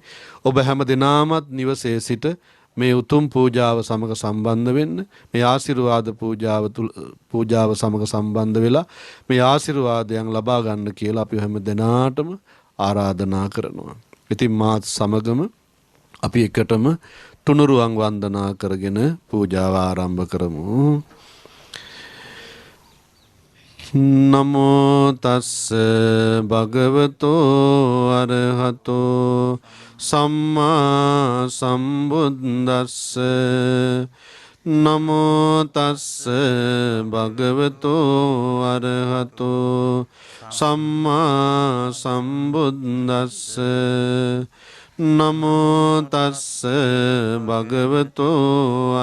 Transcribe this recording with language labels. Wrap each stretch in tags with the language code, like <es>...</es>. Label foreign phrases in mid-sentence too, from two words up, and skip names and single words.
<si>ඔබ හැම දෙනාමත් නිවසේ සිට මේ උතුම් පූජාව සමග සම්බන්ධ වෙන්න, මේ ආශිර්වාද පූජාව සමග සම්බන්ධ වෙලා මේ ආශිර්වාදයන් ලබා ගන්න කියලා අපි හැම දෙනාටම ආරාධනා කරනවා. ඉතින් මාත් සමගම අපි එකටම තුනුරුවන් වන්දනා කරගෙන පූජාව ආරම්භ කරමු.</si> <pi>නමෝ තස්ස භගවතෝ අරහතෝ සම්මා සම්බුද්දස්ස නමෝ තස්ස භගවතෝ අරහතෝ සම්මා සම්බුද්දස්ස නමෝ තස්ස භගවතෝ</pi>